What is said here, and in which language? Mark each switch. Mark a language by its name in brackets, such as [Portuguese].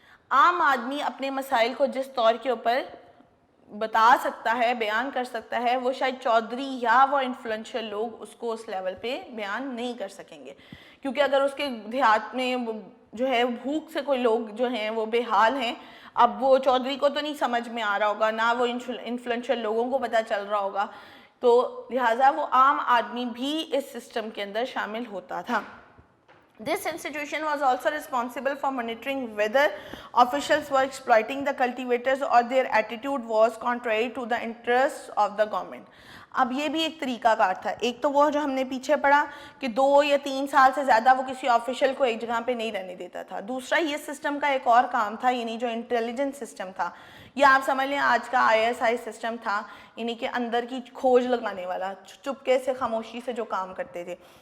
[Urdu] عام آدمی اپنے مسائل کو جس طور کے اوپر بتا سکتا ہے, بیان کر سکتا ہے, وہ شاید چودھری یا وہ انفلوئنشل لوگ اس کو اس لیول پہ بیان نہیں کر سکیں گے, کیونکہ اگر اس کے دیہات میں جو ہے بھوک سے کوئی لوگ جو ہیں وہ بے حال ہیں, اب وہ چودھری کو تو نہیں سمجھ میں آ رہا ہوگا, نہ وہ انفلوئنشل لوگوں کو پتہ چل رہا ہوگا, تو لہٰذا وہ عام آدمی بھی اس سسٹم کے اندر شامل ہوتا تھا. [English] This institution was also responsible for monitoring whether officials were exploiting the cultivators or their attitude was contrary to the interests of the government. [Urdu] اب یہ بھی ایک طریقہ کار تھا. ایک تو وہ جو ہم نے پیچھے پڑھا کہ 2 یا 3 سال سے زیادہ وہ کسی آفیشل کو ایک جگہ پہ نہیں رہنے دیتا تھا. دوسرا یہ سسٹم کا ایک اور کام تھا, یعنی جو انٹیلیجنس سسٹم تھا, یا آپ سمجھ لیں آج کا ISI سسٹم تھا, یعنی کہ اندر کی کھوج لگانے والا, چپکے سے خاموشی سے جو کام کرتے تھے.